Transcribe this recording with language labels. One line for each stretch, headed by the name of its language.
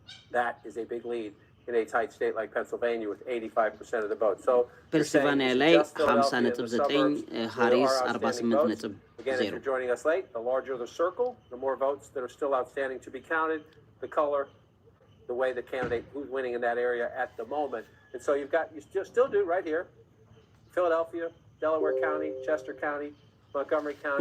English: That is a big lead in a tight state like Pennsylvania with 85% of the vote. So
Amharic: Pennsylvania ላይ 50.9 ሃሪስ 48.0
English: Again, if you're joining us late, the larger the circle, the more votes that are still outstanding to be counted, the color, the way the candidate who's winning in that area at the moment. And so you still do right here, Philadelphia, Delaware County, Chester County, Montgomery County.